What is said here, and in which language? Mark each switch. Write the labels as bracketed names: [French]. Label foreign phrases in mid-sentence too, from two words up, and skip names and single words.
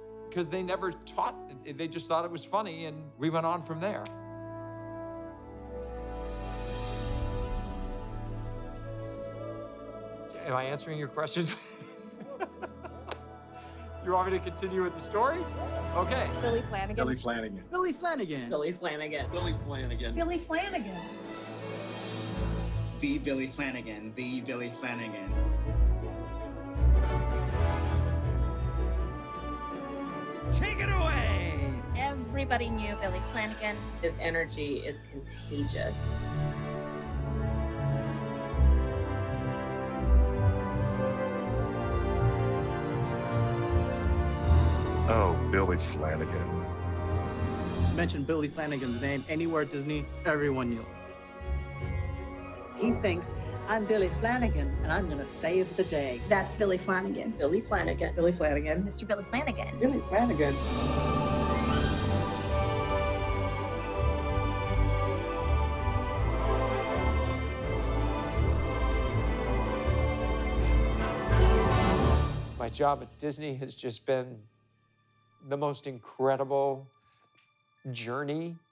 [English] Because they never taught, they just thought it was funny, and we went on from there. Am I answering your questions? You want me to continue with the story? Okay. Billy Flanigan. Billy Flanigan. Billy Flanigan. Billy Flanigan. Billy Flanigan. Billy Flanigan. The Billy Flanigan. The Billy Flanigan. Take it away! Everybody knew Billy Flanigan. His energy is contagious. Oh, Billy Flanigan. Mention Billy Flanigan's name anywhere at Disney, everyone knew. He thinks, I'm Billy Flanigan, and I'm going to save the day. That's Billy Flanigan. Billy Flanigan. Billy Flanigan. Mr. Billy Flanigan. Billy Flanigan. My job at Disney has just been the most incredible journey.